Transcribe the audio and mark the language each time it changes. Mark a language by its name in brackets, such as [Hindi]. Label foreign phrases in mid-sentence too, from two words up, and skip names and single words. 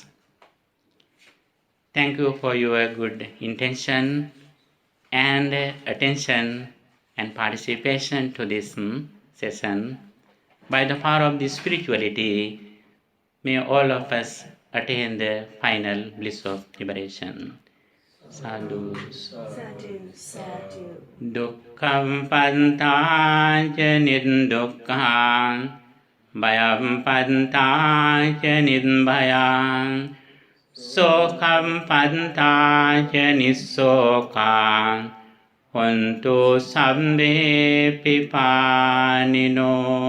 [English] Thank you for your good intention and attention and participation to this session. By the power of this spirituality, may all of us attain the final bliss of liberation. [Pali] Sadhu. Sadhu, sadhu. Dukkham pantaja nirdukkhan, bhayam pantaja nirbhayam, sokham pantaja nissokhan, hontu sabbe pipanino.